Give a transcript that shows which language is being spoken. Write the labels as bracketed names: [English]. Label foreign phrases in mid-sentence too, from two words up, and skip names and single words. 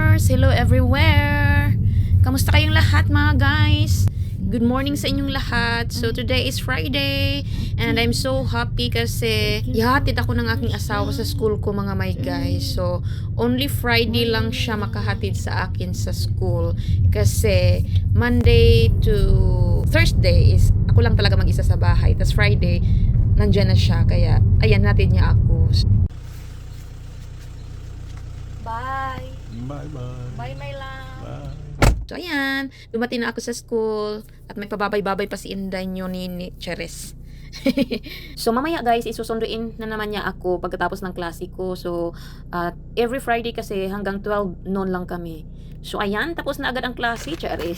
[English] hello everywhere! [Filipino] Kamusta kayong lahat mga guys? [English] Good morning [Filipino] sa inyong lahat. [English] So today is Friday and I'm so happy [Filipino] kasi ihatid ako ng aking asawa sa school ko mga [English] my guys. So only Friday [Filipino] lang siya makahatid sa akin sa school kasi [English] Monday to Thursday is [Filipino] ako lang talaga mag-isa sa bahay. Tapos Friday nandyan na siya kaya ayan natin niya ako. [English] Bye! Bye-bye. Bye my love! Bye. [Filipino] So, ayan. Dumating na ako sa school. At may pababay-babay pa si Inday nyo ni Cheres. So, mamaya guys, isusunduin na naman niya ako pagkatapos ng klase ko. So, every Friday kasi hanggang 12 noon lang kami. So, ayan. Tapos na agad ang klase, Cheres.